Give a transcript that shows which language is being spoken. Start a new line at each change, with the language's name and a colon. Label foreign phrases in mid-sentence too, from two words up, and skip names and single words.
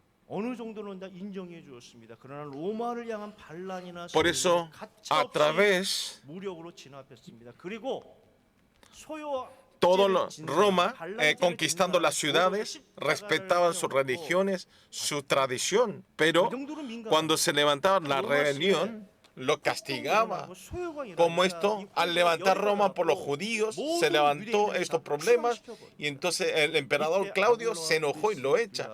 Korean: 어느 정도는 다 인정해 주었습니다. 그러나 로마를 향한 반란이나
Spanish: Por eso, a
Korean: 가차없이
Spanish: través
Korean: 무력으로 진압했습니다. 그리고 소요
Spanish: todo Roma, conquistando las ciudades, respetaban sus religiones, su tradición, pero cuando se levantaba la rebelión, lo castigaba. Como esto, al levantar Roma por los judíos, se levantó estos problemas y entonces el emperador Claudio se enojó y lo echa.